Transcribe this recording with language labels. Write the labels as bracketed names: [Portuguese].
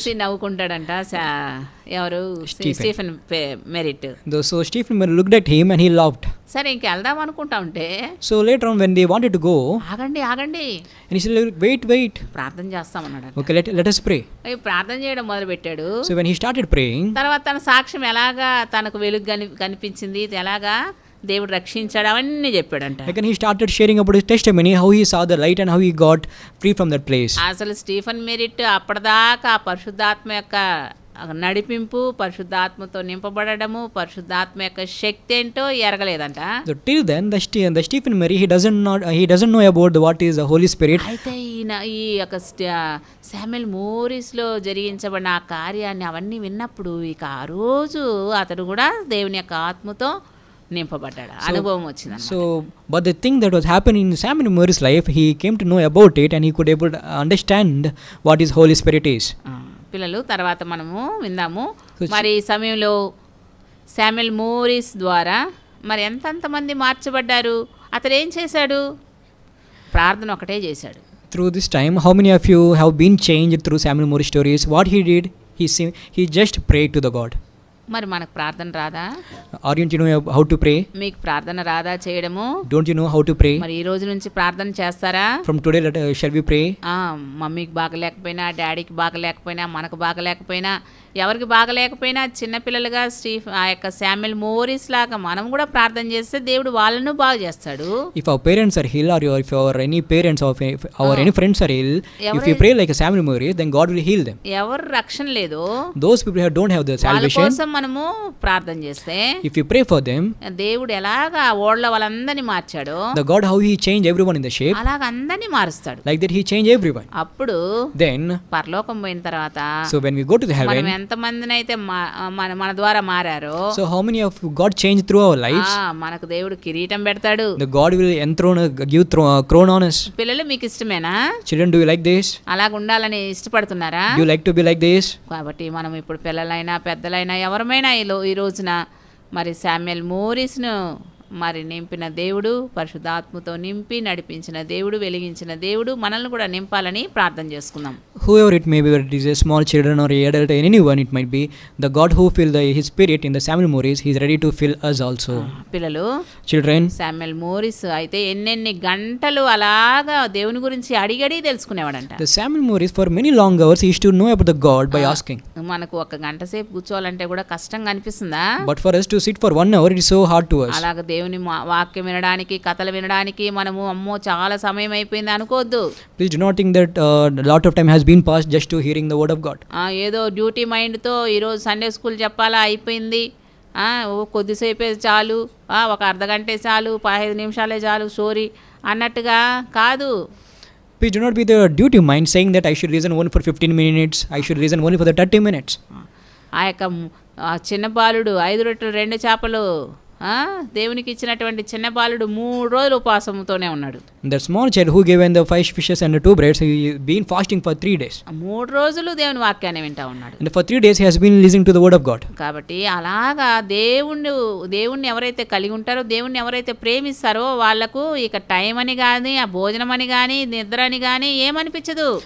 [Telugu] చూసి నవ్వుకుంటాడంట ఎవరు? Stephen merit. [English] So Stephen Merritt looked at him and he laughed. [Telugu] సరే ఇంక వెళ్దాం అనుకుంటా ఉంటే, [English] so later on when they wanted to go, [Telugu] ఆగండి [English] and he said, wait, [Telugu] ప్రార్థన చేస్తామన్నాడు. [English] okay, let us pray. [Telugu] ప్రార్థన చేయడం మొదలు పెట్టాడు. [English] So when he started praying, [Telugu] తర్వాత తన సాక్ష్యం ఎలాగా తనకు వెలుగు కనిపించింది, ఎలాగా దేవుడు రక్షించాడు, అవన్నీ చెప్పాడంట. [English] again he started sharing about his testimony, how he saw the light and how he got free from that place. [Telugu] అసలు స్టీఫెన్ మెరిట్ అప్పటిదాకా పరిశుద్ధాత్మ యొక్క నడిపింపు, పరిశుద్ధాత్మతో నింపబడము, పరిశుద్ధాత్మ యొక్క శక్తి ఏంటో ఎరగలేదంట. [English] So till then the Stephen Merritt he doesn't know about what is the Holy Spirit. [Telugu] అయితే ఈ యొక్క శామ్యూల్ మోరిస్ లో జరిగించబడిన ఆ కార్యాన్ని అవన్నీ విన్నప్పుడు ఇక ఆ రోజు అతడు కూడా దేవుని యొక్క ఆత్మతో నింపబడ్డాడు, అనుభవం వచ్చింది. [English] So but the thing that was happening in Samuel Morris' life, he came to know about it and he could able to understand what his Holy Spirit is. [Telugu] పిల్లలు తర్వాత మనము విందాము. మరి ఈ సమయంలో శామ్యూల్ మోరిస్ ద్వారా మరి ఎంతమంది మార్చబడ్డారు? అతడు ఏం చేశాడు? ప్రార్థన ఒకటే చేశాడు. [English] Through this time, how many of you have been changed through Samuel Morris stories? What he did, he just prayed to the God. [Telugu] మరి మనకు ప్రార్థన రాదా? [English] Aren't you know how to pray? [Telugu] మీకు ప్రార్థన రాదా చేయడము? [English] Don't you know how to pray? [Telugu] మరి ఈ రోజు నుంచి ప్రార్థన చేస్తారా? [English] From today shall we pray? [Telugu] మమ్మీకి బాగలేకపోయినా, డాడీకి బాగలేకపోయినా, మనకు బాగలేకపోయినా, ఎవరికి బాగలేకపోయినా చిన్నపిల్లలుగా ఆ యొక్క శామ్యూల్ మోరిస్ లాగా మనం కూడా ప్రార్థన చేస్తే దేవుడు వాళ్ళను బాగు చేస్తాడు. [English] If our parents are ill, or if our any parents of our any friends are ill, if we pray like a Samuel Morris, then God will heal them. [Telugu] ఎవరు రక్షణ లేదు, [English] those people who don't have the salvation, [Telugu] వాళ్ళ కోసం మనము ప్రార్థన చేస్తే, [English] if we pray for them, [Telugu] దేవుడు ఎలాగా ఓళ్ళ వాళ్ళందరినీ మార్చాడో, [English] the God how he changed everyone in the ship, [Telugu] అలాగ అందరినీ మారుస్తాడు. [English] like that he changed everyone. [Telugu] అప్పుడు [English] then [Telugu] పరలోకం పోయిన తర్వాత [English] so when we go to the heaven, [Telugu] మనం ఎంతమందినైతే మన ద్వారా మారారో, [English] so how many of God changed through our lives, [Telugu] మనకు దేవుడు కిరీటం పెడతాడు. [English] the God will enthrone, give crown on us. [Telugu] పిల్లలు మీకు ఇష్టమేనా? [English] Children, do you like this? [Telugu] అలాగ ఉండాలని ఇష్టపడుతున్నారా? [English] Do you like to be like this? [Telugu] కాబట్టి మనం ఇప్పుడు పిల్లలైనా పెద్దలైనా ఎవరమైనా ఈ రోజున మరి శామ్యుయల్ మోరిస్ను మరి నింపిన దేవుడు, పరిశుద్ధాత్మతో నింపి నడిపించిన దేవుడు, వెలిగించిన దేవుడు మనల్ని కూడా నింపాలని ప్రార్థన చేసుకుందాం. [English] Whoever it may be, whether it is a small children or a adult, anyone it might be, the God who filled his spirit in the Samuel Morris, he is ready to fill us also. [Telugu] పిల్లలు, [English] Children, [Telugu] Samuel Morris అయితే ఎన్నెన్ని గంటలు అలాగా దేవుని గురించి అడిగడి తెలుసుకునేవాడంట. [English] the Samuel Morris for many long hours he used to know about the God by asking. [Telugu] మనకు ఒక గంట సేపు కూర్చోవాలంటే కూడా కష్టంగా అనిపిస్తుందా? [English] But for us to sit for 1 hour, it is so hard to us. [Telugu] అలాగ దేవుని వాక్యం వినడానికి, కథలు వినడానికి మనము అమ్మో చాలా సమయం అయిపోయింది అనుకోవద్దు. [English] Please do not think that a lot of time has been passed just to hearing the word of God. [Telugu] ఏదో డ్యూటీ మైండ్తో ఈరోజు సండే స్కూల్ చెప్పాలా అయిపోయింది, కొద్దిసేపే చాలు, ఒక అర్ధగంటే చాలు, 15 నిమిషాలే చాలు స్టోరీ అన్నట్టుగా కాదు. [English] Please do not be the duty mind saying that I should reason only for 15 minutes, I should reason only for the 30 minutes. [Telugu] ఆ యొక్క చిన్న బాలుడు 5 రొట్టెలు 2 చేపలు దేవునికి ఇచ్చినటువంటి చిన్న బాలుడు 3 రోజులు ఉపవాసంతోనే ఉన్నాడు. [English] The small child who gave the 5 fishes and the 2 breads, he been fasting for 3 days. [Telugu] 3 రోజులు దేవుని వాక్యాన్ని వింటా ఉన్నాడు. [English] And for 3 days he has been listening to the word of God. [Telugu] కాబట్టి అలాగా దేవుణ్ణి ఎవరైతే కలిగి ఉంటారో, దేవుణ్ణి ఎవరైతే ప్రేమిస్తారో వాళ్ళకు ఇక టైం అని కానీ, ఆ భోజనం అని కానీ, నిద్ర అని కానీ ఏమనిపించదు.